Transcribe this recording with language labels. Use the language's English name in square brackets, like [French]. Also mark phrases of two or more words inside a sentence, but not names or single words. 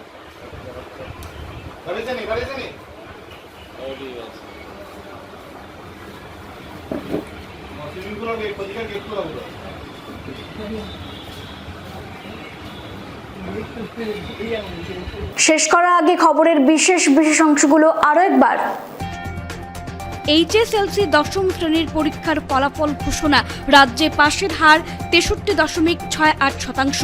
[Kok Borok] Bari sini. Oh dia. [English] Swimming pool [Kok Borok] ke pojika gate ko rabu. [Bangla] শেষ করার আগে খবরের বিশেষ অংশগুলো আরও একবার। এইচএসএলসি দশম শ্রেণীর পরীক্ষার ফলাফল ঘোষণা। রাজ্যে পাশের হার 63.68%।